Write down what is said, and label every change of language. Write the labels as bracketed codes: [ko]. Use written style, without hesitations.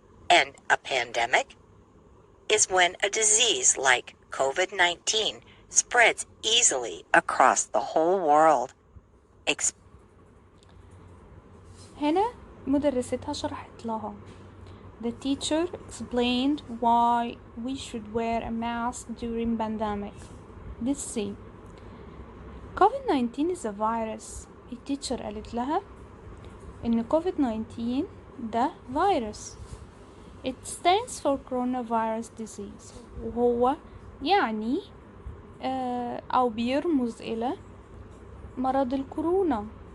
[en] And a pandemic is when a disease like COVID-19 spreads easily across the whole world. [ar] هنا مدرستها شرحت لها. [en] The teacher explained why we should wear a mask during pandemic. Let's see. COVID-19 is a virus. [ar] التيتشر قالت لها إن COVID-19 ده virus. [en] It stands for coronavirus disease. [ar] وهو يعني أو بيرمز إلى مرض الكورونا.